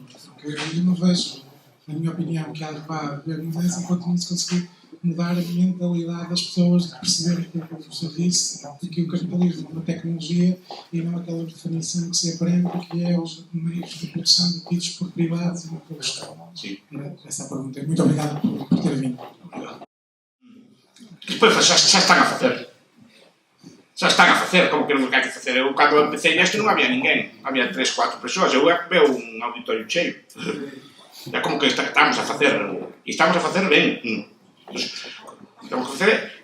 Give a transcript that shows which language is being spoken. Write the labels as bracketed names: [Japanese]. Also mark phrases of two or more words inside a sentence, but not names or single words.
[Portuguese] Porque eu não vejo, na minha opinião, que vá haver mudança enquanto não se conseguir mudar a mentalidade das pessoas, de perceberem que o professor disse, que o capitalismo é uma tecnologia e não aquela definição que se aprende, que é os meios de produção detidos por privados e não pelo Estado. Sim. Essa é a pergunta. Muito obrigado por ter vindo. [Galician] Despois xa están a facer. Xa están a facer, como que non hai que facer. Eu, cando empecé neste, non había ninguén. Había 3, 4 persoas. Eu veo un auditorio cheio. É como que estamos a facer. E estamos a facer ben. Estamos a facer...